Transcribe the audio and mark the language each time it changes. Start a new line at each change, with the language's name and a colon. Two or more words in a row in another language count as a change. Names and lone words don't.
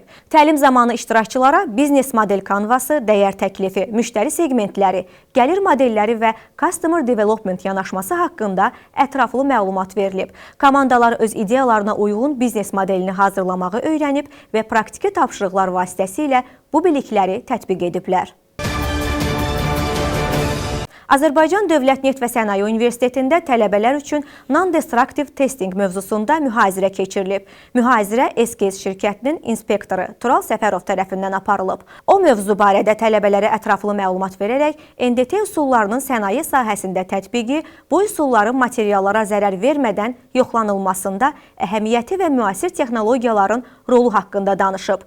Azerbaijani: Təlim zamanı iştirakçılara biznes model kanvası, dəyər təklifi, müştəri segmentləri, gəlir modelləri və
English: customer development
Azerbaijani: yanaşması haqqında ətraflı məlumat verilib. Komandalar öz ideyalarına uyğun biznes modelini hazırlamağı öyrənib və praktiki tapşırıqlar vasitəsilə bu bilikləri tətbiq ediblər. Azərbaycan Dövlət Neft və Sənaye Universitetində tələbələr üçün
English: non-destructive testing
Azerbaijani: mövzusunda mühazirə keçirilib. Mühazirə SKS şirkətinin inspektoru Tural Səfərov tərəfindən aparılıb. O mövzu barədə tələbələrə ətraflı məlumat verərək NDT üsullarının sənaye sahəsində tətbiqi, bu üsulların materiallara zərər vermədən yoxlanılmasında əhəmiyyəti və müasir texnologiyaların rolu haqqında danışıb.